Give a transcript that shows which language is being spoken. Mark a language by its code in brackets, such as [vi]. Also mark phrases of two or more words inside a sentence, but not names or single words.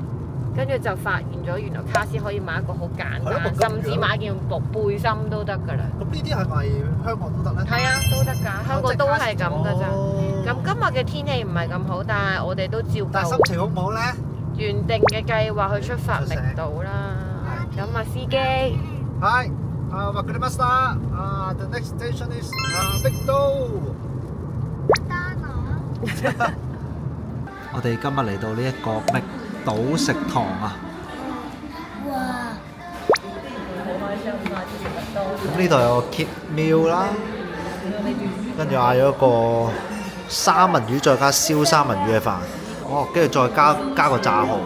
[yue] 跟住就發現咗，原來卡士可以買一個好簡單，甚至買件背心都得㗎啦。咁呢啲係咪香港都得咧？係啊，都得㗎，香港都係咁㗎咋。咁今日嘅天氣唔係咁好，但係我哋都照但係心情好唔好咧？原定嘅計劃去出發覓島啦。咁啊，司機。係。 [en] わかりました。The next station is 碧島。 [yue] 我哋今日嚟到呢一個碧島食堂啊！哇！咁呢度有個 [en] kit meal [yue] 啦，跟住嗌咗一個三文魚再加燒三文魚嘅飯，哦，跟住再加個炸蠔。